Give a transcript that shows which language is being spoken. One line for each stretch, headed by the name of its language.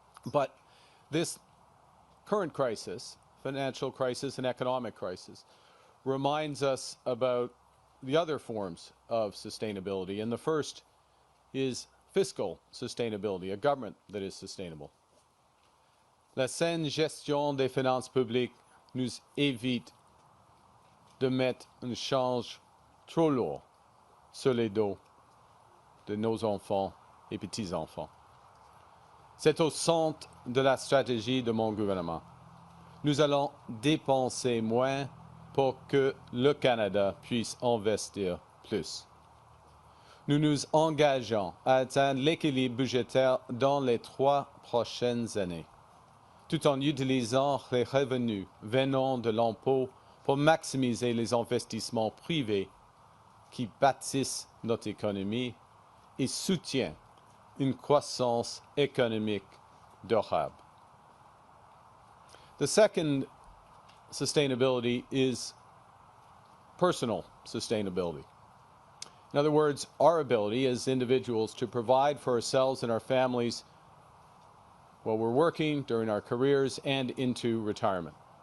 English: But this current crisis, financial crisis and economic crisis, reminds us about the other forms of sustainability, and the first is fiscal sustainability, a government that is sustainable.
French: La saine gestion des finances publiques nous évite de mettre une charge trop lourde sur les dos de nos enfants et petits-enfants. C'est au centre de la stratégie de mon gouvernement. Nous allons dépenser moins pour que le Canada puisse investir plus. Nous nous engageons à atteindre l'équilibre budgétaire dans les 3 prochaines années, tout en utilisant les revenus venant de l'impôt pour maximiser les investissements privés qui bâtissent notre économie et soutiennent une croissance économique durable.
English: The second sustainability is personal sustainability. In other words, our ability as individuals to provide for ourselves and our families while we're working, during our careers, and into retirement.